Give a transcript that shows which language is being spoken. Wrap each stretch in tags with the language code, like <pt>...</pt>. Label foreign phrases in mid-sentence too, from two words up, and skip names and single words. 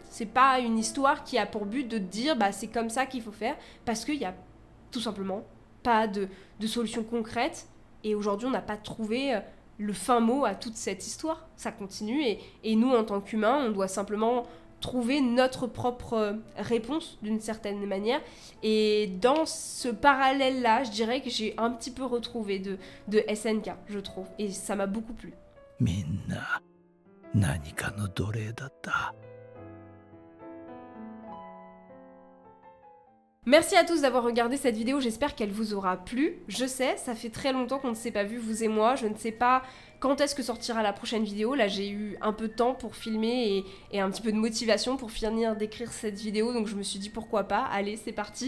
<fr>C'est pas une histoire qui a pour but de te dire bah c'est comme ça qu'il faut faire, parce qu'il y a tout simplement pas de solution concrète, et aujourd'hui on n'a pas trouvé le fin mot à toute cette histoire. Ça continue, et nous en tant qu'humains, on doit simplement trouver notre propre réponse d'une certaine manière. Et dans ce parallèle-là, je dirais que j'ai un petit peu retrouvé de SNK, je trouve. Et ça m'a beaucoup plu.</fr> <ja>みんな、何かのどれだった?</ja> <fr>Merci à tous d'avoir regardé cette vidéo, j'espère qu'elle vous aura plu. Je sais, ça fait très longtemps qu'on ne s'est pas vu, vous et moi, je ne sais pas quand est-ce que sortira la prochaine vidéo. Là, j'ai eu un peu de temps pour filmer et un petit peu de motivation pour finir d'écrire cette vidéo, donc je me suis dit pourquoi pas, allez, c'est parti.</fr>